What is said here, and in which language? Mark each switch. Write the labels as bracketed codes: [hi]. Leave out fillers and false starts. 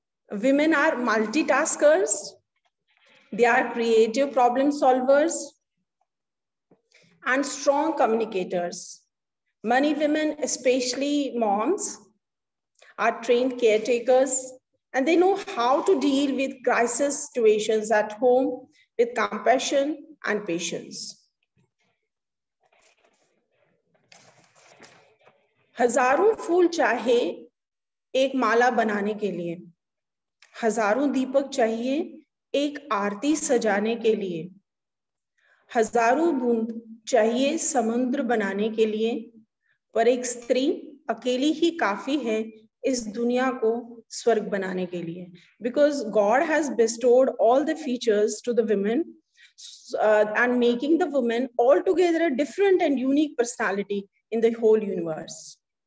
[en] Women are multitaskers. They are creative problem solvers and strong communicators. Many women, especially moms, are trained caretakers and they know how to deal with crisis situations at home with compassion and patience. [hi] हजारों फूल चाहे एक माला बनाने के लिए, हजारों दीपक चाहिए एक आरती सजाने के लिए, हजारों बूंद चाहिए समुद्र बनाने के लिए, पर एक स्त्री अकेली ही काफी है इस दुनिया को स्वर्ग बनाने के लिए. [en] Because God has bestowed all the features to the women and making the women altogether a different and unique personality in the whole universe.